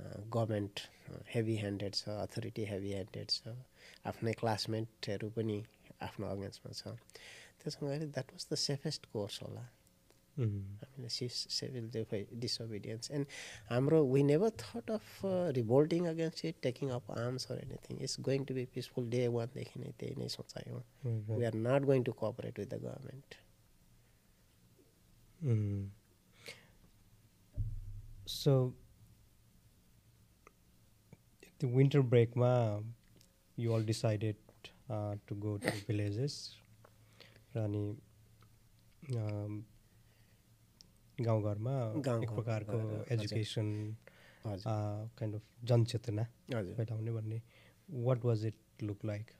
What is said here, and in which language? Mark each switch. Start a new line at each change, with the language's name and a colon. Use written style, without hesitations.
Nepali: Government heavy handed छ, authority heavy handed छ, आफ्नै क्लासमेटहरू पनि आफ्नो अगेन्स्टमा छ। त्यसमा गएर
English: that was the safest course
Nepali: होला हामीले सिभिल डिसोबिडियन्स।
English: And हाम्रो we never thought of revolting against it, taking up arms or anything. It's going to be peaceful.
Nepali: Day वानदेखि नै त्यही नै सोचाइ हो।
English: We are not going to cooperate with the government. So the winter break you all decided to go to villages
Nepali: अनि गाउँघरमा एक प्रकारको एजुकेसन काइन्ड अफ जनचेतना फैलाउने भन्ने
English: What was it look like?